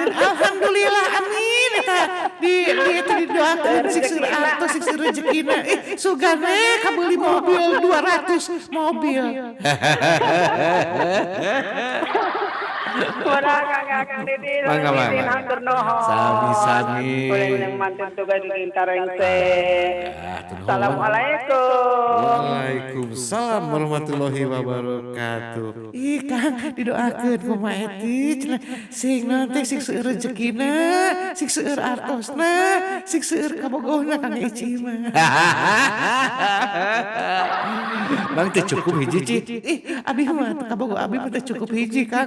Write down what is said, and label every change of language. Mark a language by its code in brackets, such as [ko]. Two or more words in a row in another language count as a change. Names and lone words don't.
[ar] الحمد لله آمين [su] eta didoakeun sik seueur altos sik seueur rezekina. Sugane kabeuli mobil 200 mobil. Murah Kang Dedi. Mangga. Sami-sami. Yang manten tugas di Intareng Assalamualaikum. [ar] وعليكم السلام ورحمة الله وبركاته. [su] Ih Kang didoakeun Mama Eti cenah sing nanti sing seueur rezekina, sing seueur artosna, sing seueur kabogohna Kang Ici mah. Bang teh cukup hiji Ci. Abi mah kabogo abi mah teh cukup hiji Kang.